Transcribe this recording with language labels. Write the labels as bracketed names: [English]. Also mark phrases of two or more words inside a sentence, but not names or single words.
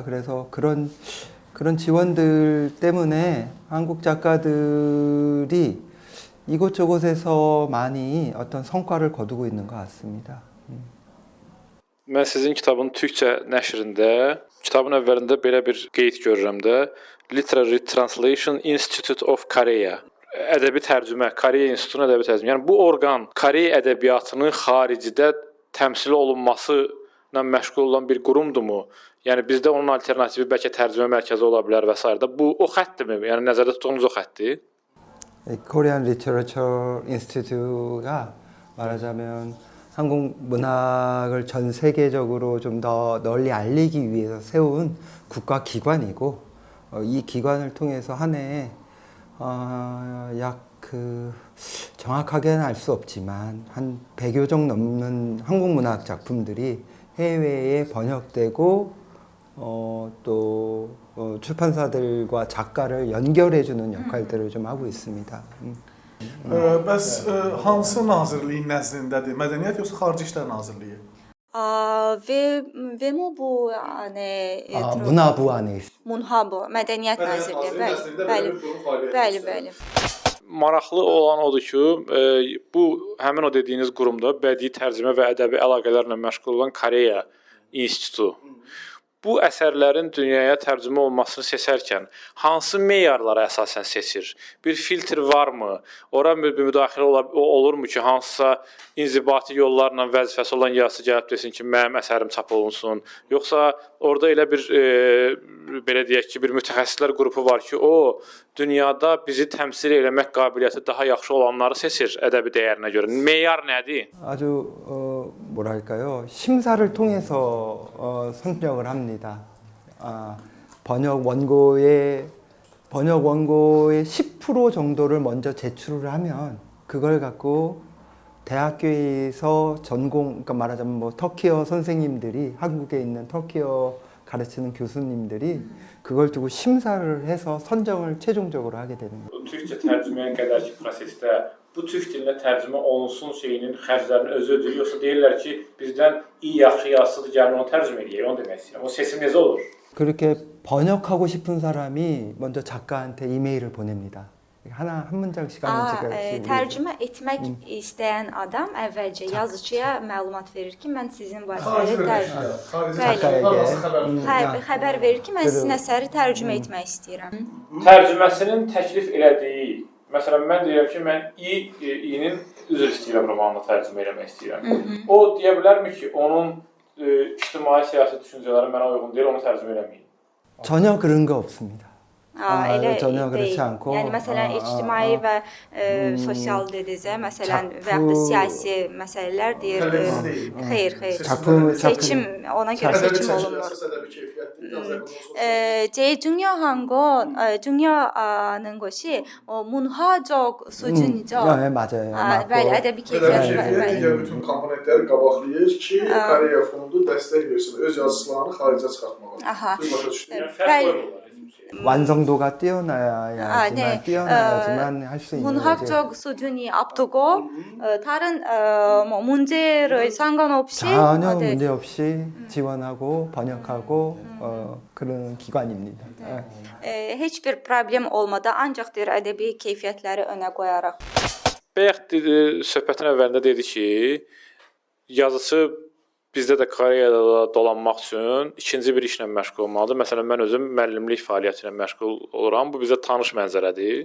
[Korean] 그래서 그런 지원들 때문에 한국 작가들이 이곳저곳에서 많이 어떤 성과를 거두고 있는 것 같습니다. [Azerbaijani] Mən sizin kitabın türkçə nəşrində, kitabın əvvəlində belə bir qeyd görürəm də, [English] Literary Translation Institute of Korea. [Azerbaijani] Ədəbi tərcümə, Koreya İnstitutunun ədəbi tərcümə. Yəni bu orqan Koreya ədəbiyyatının xaricdə təmsil olunması ilə məşğul olan bir qurumdurmu? Yəni bizdə onun alternativi bəlkə tərcümə mərkəzi ola bilər və s. Bu o xəttdirmi? Yəni nəzərdə tutduğunuz o xəttdir? [English] Korean Literature Institute [Korean] 가 말하자면 한국 문학을 전 세계적으로 좀 더 널리 알리기 위해서 세운 국가 기관이고 이 기관을 통해서 한 해에 정확하게는 알 수 없지만 한 100여 종 넘는 한국 문학 작품들이 해외에 번역되고 또 출판사들과 작가를 연결해주는 역할들을 좀 하고 있습니다. [Azerbaijani] Bəs hansı nazirliyin nəzdindədir? Mədəniyyət yoxsa Xarici İşlər Nazirliyi? Vemobu ne [Korean] 문화부 안에 있습니다. [Azerbaijani] Munhabu Mədəniyyət Nazirliyi. Bəli. Maraqlı olan odur ki, bu həmin o dediyiniz qurumda bədii tərcümə və ədəbi əlaqələrlə məşğul olan Koreya İnstitutu. Bu əsərlərin dünyaya tərcümə olmasını seçərkən hansı meyarlara əsasən seçir? Bir filtr varmı? Ora müdaxilə olurmu ki, hansısa inzibati yollarla vəzifəsi olan yazıçı gəlib desin ki, mənim əsərim çap olunsun? Yoxsa orada elə bir belə deyək ki, bir mütəxəssislər qrupu var ki, o dünyada bizi təmsil eləmək qabiliyyəti daha yaxşı olanları seçir ədəbi dəyərinə görə. Meyar nədir? [Korean] 아주 뭐랄까요? 심사를 통해서 선정을 합니다. 번역 원고의 10% 정도를 먼저 제출을 하면 그걸 갖고 대학교에서 그러니까 말하자면 뭐 터키어 선생님들이 한국에 있는 터키어 가르치는 교수님들이 그걸 두고 심사를 해서 선정을 최종적으로 하게 되는 거예요. [Azerbaijani] Türkçə tərcüməyə qədərki prosesdə bu türk dilinə tərcümə olunsun şeyinin xərclərini özü ödəyir, yoxsa deyirlər ki, bizdən iyi yaxşı yazıçıdır, gəlin onu tərcümə edək, onu demək istəyirəm. O seçim necə olur? [Korean] 그렇게 번역하고 싶은 사람이 먼저 작가한테 이메일을 보냅니다. 한 문장씩 [Azerbaijani] tərcümə etmək istəyən adam əvvəlcə yazıçıya məlumat verir ki, mən sizin vasitədə xəbər verir ki, mən sizin əsəri tərcümə etmək istəyirəm. Tərcüməsinin təklif elədiyi, məsələn, mən deyirəm ki, mən İ-nin üzr istəyirəm romanını tərcümə eləmək istəyirəm. O deyə bilərmi ki, onun ictimai siyasi düşüncələri mənə uyğun deyil, onu tərcümə eləməyim? [Korean] 전혀 그런 거 없습니다. [Azerbaijani] Elə [Korean] 전혀 [Azerbaijani] deyil. [Korean] 그렇지 않고 [Azerbaijani] Yəni məsələn ictimai və sosial dedizə, məsələn və ya da siyasi məsələlər deyir. Xeyr. Seçim ona görə seçim olunmur. [Korean] 중요한 것이 문화적 수준이죠. 네, 맞아요. [Azerbaijani] bəli, ədəbi keyfiyyət Digər bütün komponentləri qabaqlayır ki, Koreya fondu dəstək versin öz yazıçılarını xaricə çıxartmağa. bəli. [Korean] 완성도가 뛰어나야지만 할 수 있는 거죠. 문학적 수준이 앞두고 다른 문제를 상관없이 전혀 문제 없이 지원하고 번역하고 그런 기관입니다. [Azerbaijani] heç bir problem olmadan ancaq deyir ədəbi keyfiyyətləri önə qoyaraq. Bayaq söhbətin əvvəlində dedi ki, yazıçı bizdə də Koreyada da dolanmaq üçün ikinci bir işlə məşğul olmalıdır. Məsələn, mən özüm müəllimlik fəaliyyəti ilə məşğul oluram. Bu bizə tanış mənzərədir.